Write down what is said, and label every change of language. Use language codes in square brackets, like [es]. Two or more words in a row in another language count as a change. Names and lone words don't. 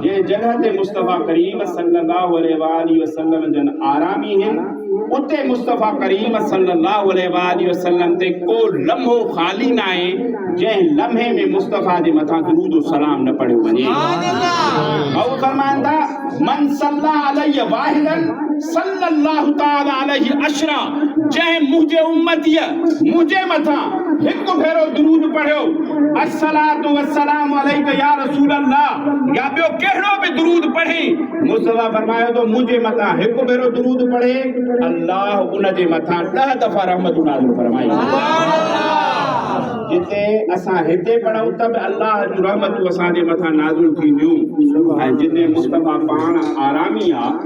[sd] जे जगह ते मुस्तफ़ा करीम [ar] صلى الله عليه وسلم [sd] जन आरामी आहिनि, उते मुस्तफ़ा करीम [ar] صلى الله عليه وسلم [sd] ते को लम्हो ख़ाली न आहे जंहिं लम्हे में मुस्तफ़ा जे मथां दुरूद और सलाम न पढ़ियो वञे। [ar] سبحان الله. [sd] फरमाईंदा [ar] من صلى عليه واحدة صلى الله تعالى عليه عشرا [sd] जंहिं मुंहिंजे उम्मतीअ मुंहिंजे मथां हिकु भेरो दुरूद पढ़ियो [ar] الصلاة والسلام عليك يا رسول الله [sd] या ॿियो कहिड़ो बि दुरूद पढ़े मुस्तफा फरमायो तो मुंहिंजे मथां हिकु भेरो दुरूद पढ़े अल्लाह उन जे मथां 10 दफ़ा रहमत नाज़िल फरमाई जिते असां हिते पढ़ूं त बि अल्लाह जूं रहमतूं असांजे मथां नाज़िल थींदियूं ऐं जिते मुस्तफा पाण आरामी आहे